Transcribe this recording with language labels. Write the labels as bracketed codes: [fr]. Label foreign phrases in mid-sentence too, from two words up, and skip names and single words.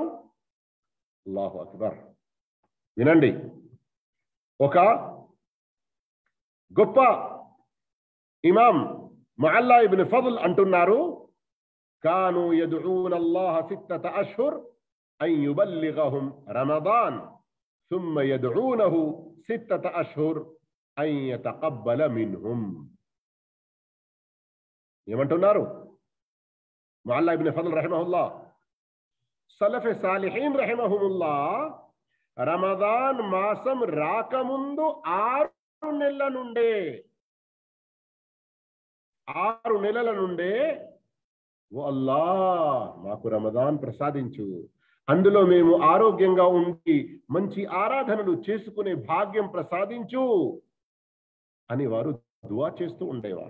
[ar] الله أكبر. [te] వినండి, ఒక గొప్ప ఇమాం ముఅల్లా ఇబ్న్ ఫضల్ అంటున్నారు, [ar] كانوا يدعون الله 6 أشهر أن يبلغهم رمضان ثم يدعونه 6 أشهر أن يتقبل منهم. [te] ఏమంటున్నారు ముఅల్లా ఇబ్న్ ఫضల్ రహిమహుల్లా? [ar] سلف الصالحين رحمهم الله [te] రమదాన్ మాసం రాకముందు 6 నెలల నుండే ఓ అల్లా మాకు రమదాన్ ప్రసాదించు, అందులో మేము ఆరోగ్యంగా ఉండి మంచి ఆరాధనలు చేసుకునే భాగ్యం ప్రసాదించు అని వారు దుఆ చేస్తూ ఉండేవారు.